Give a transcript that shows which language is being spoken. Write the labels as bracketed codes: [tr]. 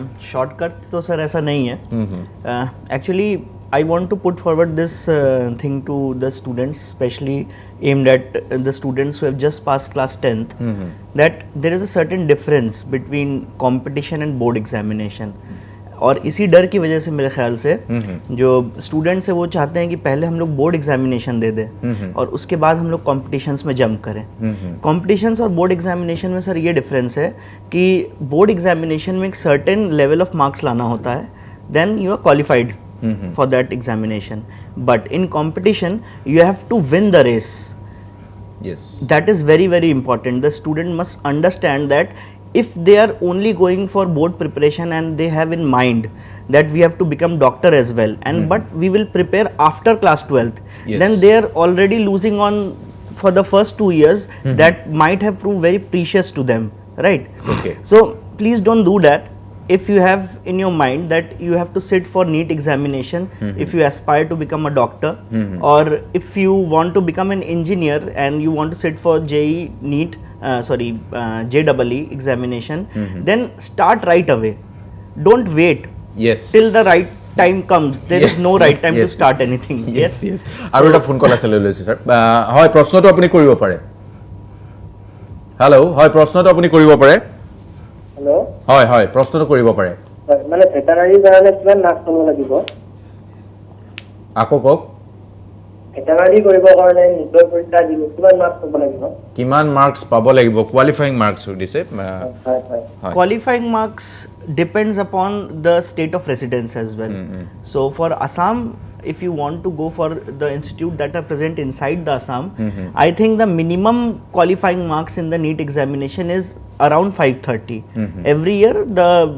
[hi] Shortcut तो sir ऐसा नहीं है actually [en] I want to put forward this thing to the students, especially aimed at the students who have just passed class 10th, that there is a certain difference between competition and board examination. [hi] और इसी डर की वजह से मेरे ख्याल से जो स्टूडेंट्स है वो चाहते हैं कि पहले हम लोग बोर्ड एग्जामिनेशन दे दें और उसके बाद हम लोग कॉम्पिटिशन्स में जंप करें कॉम्पिटिशन्स और बोर्ड एग्जामिनेशन में सर ये डिफरेंस है कि बोर्ड एग्जामिनेशन में एक सर्टेन लेवल ऑफ मार्क्स लाना होता है [en] then you are qualified for that examination but in competition you have to win the race yes that is very very important the student must understand that if they are only going for board preparation and they have in mind that we have to become doctor as well and but we will prepare after class 12th then they are already losing on for the first 2 years that might have proved very precious to them right okay so please don't do that if you have in your mind that you have to sit for NEET examination if you aspire to become a doctor or if you want to become an engineer and you want to sit for JEE NEET JEE examination then start right away don't wait yes till the right time comes there is no right time to start anything yes [as] আৰু এটা phone কল আছে লৈ লৈছে sir হয় প্ৰশ্নটো আপুনি কৰিব পাৰে হেল্ল' হয় প্ৰশ্নটো আপুনি কৰিব পাৰে हेलो হয় হয় প্ৰশ্নটো কৰিব পাৰে মানে ভেটেনাৰী কাৰণে কিমান মাৰ্কছ পাব লাগিব আকৌ কওক ভেটেনাৰী কৰিব কাৰণে নিজৰ পৰীক্ষা দিব কিমান মাৰ্কছ পাব লাগিব কিমান মাৰ্কছ পাব লাগিব কোৱালিফাইং মাৰ্কছ দিছে হয় হয় [en] qualifying marks depends upon the state of residence as well so for Assam if you want to go for the institute that are present inside the Assam I think the minimum qualifying marks in the NEET examination is around 530 every year the